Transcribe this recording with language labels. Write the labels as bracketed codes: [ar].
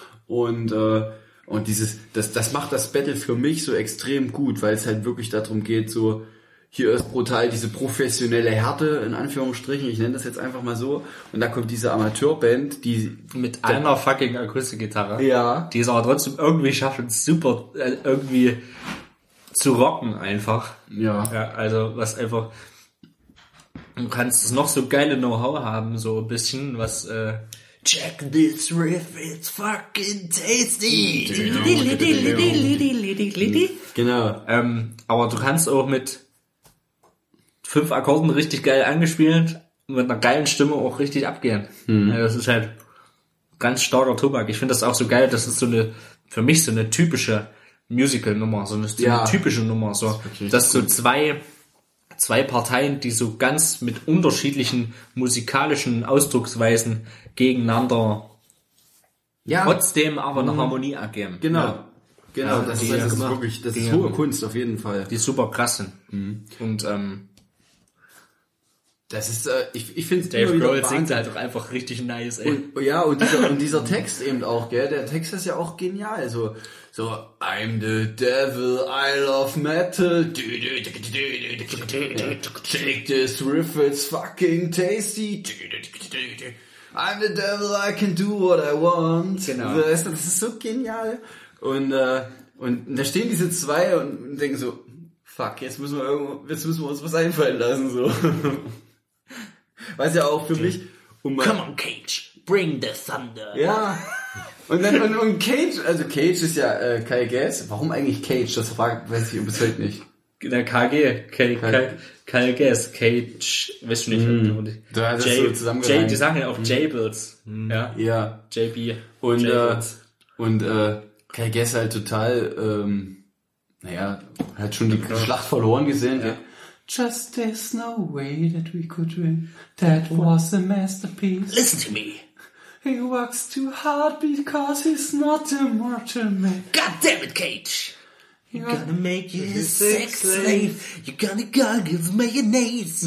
[de] Und dieses, das macht das Battle für mich so extrem gut, weil es halt wirklich darum geht, so, hier ist brutal diese professionelle Härte, in Anführungsstrichen, ich nenne das jetzt einfach mal so, und da kommt diese Amateurband, die mit einer fucking Akustikgitarre, ja, die es aber trotzdem irgendwie schaffen, super, irgendwie zu rocken einfach. Ja. Ja, also was einfach, du kannst noch so geile Know-how haben, so ein bisschen, was [en] check this riff, it's fucking tasty. [de] Genau. Aber du kannst auch mit 5 Akkorden richtig geil angespielt, mit einer geilen Stimme auch richtig abgehen. Mhm. Ja, das ist halt ganz starker Tobak. Ich finde das auch so geil, das ist so eine, für mich so eine typische Musical-Nummer, so eine ja, typische Nummer, so, dass so zwei Parteien, die so ganz mit unterschiedlichen musikalischen Ausdrucksweisen gegeneinander ja, trotzdem aber eine Harmonie agieren. Genau. Ja. Genau, also das, die, ist, das ist wirklich, das die, ist hohe Kunst auf jeden Fall. Die super krass sind. Mhm. Und das ist, ich finde es Dave Grohl singt halt auch einfach richtig nice, ey. Und, ja, und dieser Text eben auch, gell, der Text ist ja auch genial. [en] So, so I'm the devil, I love metal. Take this riff, it's fucking tasty. I'm the devil, I can do what I want. [de] Genau. Das ist so genial. Und da stehen diese zwei und denken so, fuck, jetzt müssen wir uns was einfallen lassen, so. Weiß ja auch für mich, um mal, [en] come on, Cage, bring the thunder. [de] Ja. Und Cage, also Cage ist ja, Kai Gass. Warum eigentlich Cage? Das weiß ich bis heute nicht. Na, KG, Kai Gass, Cage, weißt du nicht, Du hast das so zusammengefasst. Die sagen ja auch Jables. Ja. Ja. JB. Kai Gass halt total, hat schon die Schlacht verloren gesehen. Ja. [en] Just there's no way that we could win. That was a masterpiece. Listen to me. He works too hard because he's not a mortal man. God damn it, Cage. You're gonna make you his sex slave. You're gonna go give mayonnaise.